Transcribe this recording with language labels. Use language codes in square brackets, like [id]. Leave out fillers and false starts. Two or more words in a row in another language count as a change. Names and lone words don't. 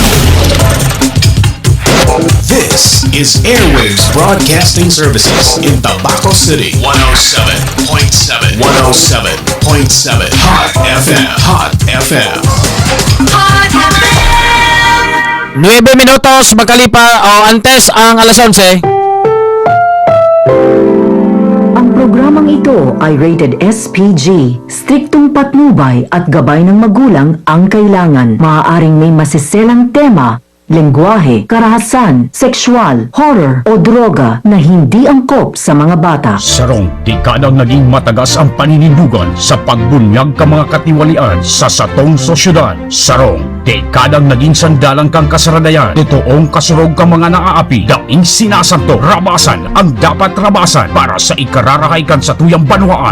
[en] This is Airwaves Broadcasting Services in Tabaco City. 107.7. 107.7. Hot FM. Hot FM. Hot FM! [tl] 9 minutos magkalipa o antes ang alas 11. Ang programang ito ay rated SPG. Striktong patnubay at gabay ng magulang ang kailangan. Maaaring may masiselang tema, lengguwahe, karahasan, sexual, horror o droga na hindi angkop sa mga bata. [bik] Sarong, dekadang naging matagas ang paninindugan sa pagbunyag ka mga katiwalian sa satong sosyudad. Sarong, Dekadang naging sandalang kang kasaranayan. Totoong kasurog kang mga naaapi. Daing sinasanto, rabasan ang dapat rabasan para sa ikararahay kan sa tuyang banwaan.